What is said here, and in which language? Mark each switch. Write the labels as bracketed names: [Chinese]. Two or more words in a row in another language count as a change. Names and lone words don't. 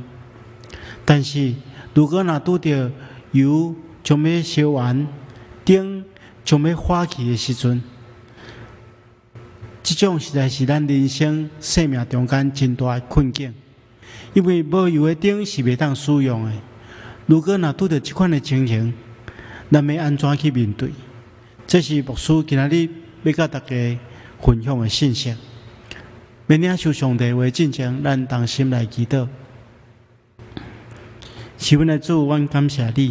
[Min Nan Chinese] 但是如果若拄着油将要烧完，灯将要火去的时阵，这种实在是咱人生生命中间真大的困境，因为无油的灯是袂当使用的。如果若拄着这款的情形，咱要安怎去面对？这是牧师今仔日要甲大家分享的信息。要领受上帝话之前，咱同心来祈祷。是阮的主，阮感谢你。